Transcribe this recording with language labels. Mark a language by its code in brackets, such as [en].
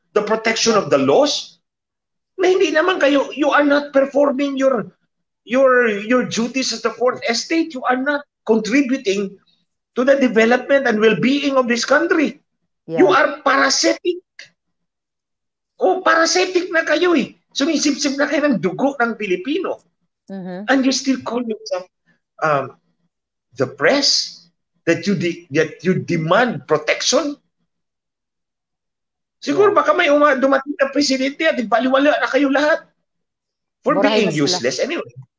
[en] The protection of the laws? [tl] Na hindi naman kayo, [en] you are not performing your duties as the fourth estate. You are not contributing to the development and well-being of this country. You are parasitic. [tl] Parasitic na kayo eh. Sumisip-sip na kayo ng dugo ng Pilipino. [en] And you still call yourself the press? That you demand protection? [tl] Siguro baka may dumating na presidente at baliwala na kayo lahat. [en] For being useless anyway.